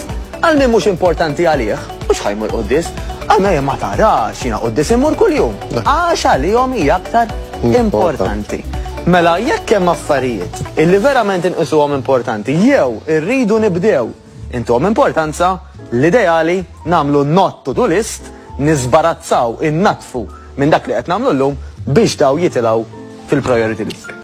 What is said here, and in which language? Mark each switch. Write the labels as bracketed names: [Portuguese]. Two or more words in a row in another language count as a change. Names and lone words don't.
[Maltese] Għal min mhux importanti għalih, mhux ħajmur qudies. Għal min ma tarax jiena qudies imur kuljum. Għax għalihom hija aktar importanti. Mela jekk hemm affarijiet illi verament inqisuhom importanti jew irridu nibdew intuhom importanza, l-ideali nagħmlu [English] not to do list, [Maltese] nisbarazzaw innatfu minn dak li qed nagħmlu llum biex daw jitilgħu fil- [English] priority list.